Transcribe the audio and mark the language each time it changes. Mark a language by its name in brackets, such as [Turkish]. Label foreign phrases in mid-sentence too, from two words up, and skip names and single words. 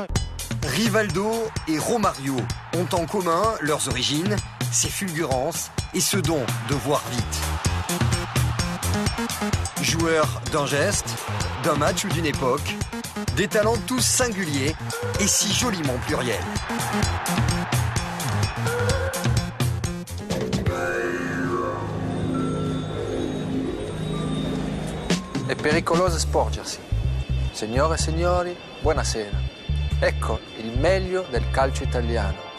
[French] Rivaldo et Romario ont en commun leurs origines, ses fulgurances et ce don de voir vite. Joueurs d'un geste, d'un match ou d'une époque, des talents tous singuliers et si joliment pluriels. [Italian] È pericoloso sporgersi. Signore e signori, buonasera. Ecco il meglio del calcio italiano.